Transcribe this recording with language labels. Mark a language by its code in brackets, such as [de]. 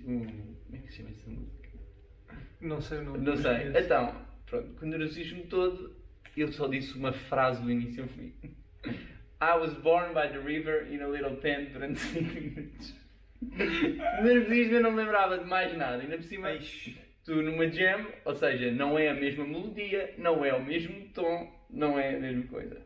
[pt] Como é que se chama essa música? Não sei o nome. Não sei. Então, pronto, com o nervosismo todo, eu só disse uma frase do início ao fim. [en] I was born by the river in a little tent durante 5 minutos. [pt] O nervosismo eu não me lembrava de mais nada. Ainda por cima, tu numa jam, ou seja, não é a mesma melodia, não é o mesmo tom, não é a mesma coisa.